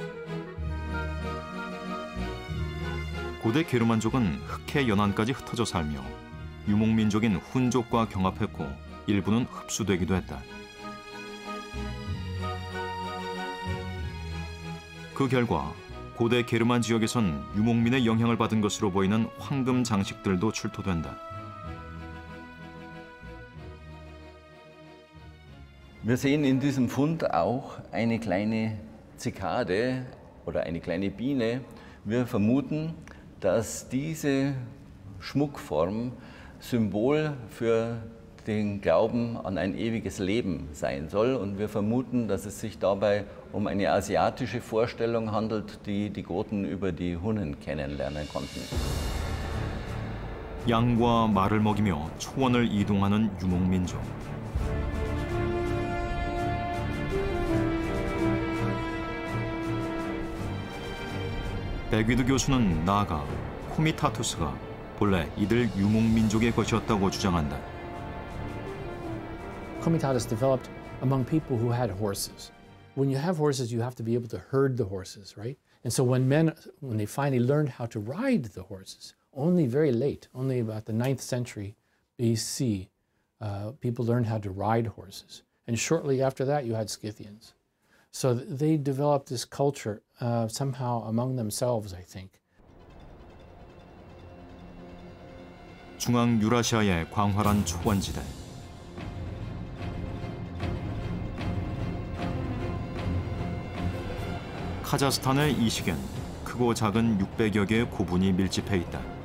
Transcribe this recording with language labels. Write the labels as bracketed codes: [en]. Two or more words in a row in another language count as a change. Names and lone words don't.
[ko] 고대 게르만족은 흑해 연안까지 흩어져 살며 유목민족인 훈족과 경합했고 일부는 흡수되기도 했다. 그 결과 고대 게르만 지역에선 유목민의 영향을 받은 것으로 보이는 황금 장식들도 출토된다. [de] Wir sehen in diesem Fund auch eine kleine Zikade oder eine kleine Biene. Wir vermuten, dass diese Schmuckform Symbol für den Glauben an ein ewiges Leben sein soll. Und wir vermuten, dass es sich dabei um eine asiatische Vorstellung handelt, die die Goten über die Hunnen kennenlernen konnten. [ko] 양과 말을 먹이며 초원을 이동하는 유목민족. 맥위드 교수는 나아가 코미타투스가 본래 이들 유목민족의 것이었다고 주장한다. [en] Comitatus developed among people who had horses. When you have horses, you have to be able to herd the horses, right? And so when they finally learned how to ride the horses, only very late, only about the 9th century BC, people learned how to ride horses. And shortly after that, you had Scythians. So they developed this culture somehow among themselves, I think. [ko] 중앙 유라시아의 광활한 초원지대. 카자흐스탄의 이 시기엔 크고 작은 600여 개의 고분이 밀집해 있다.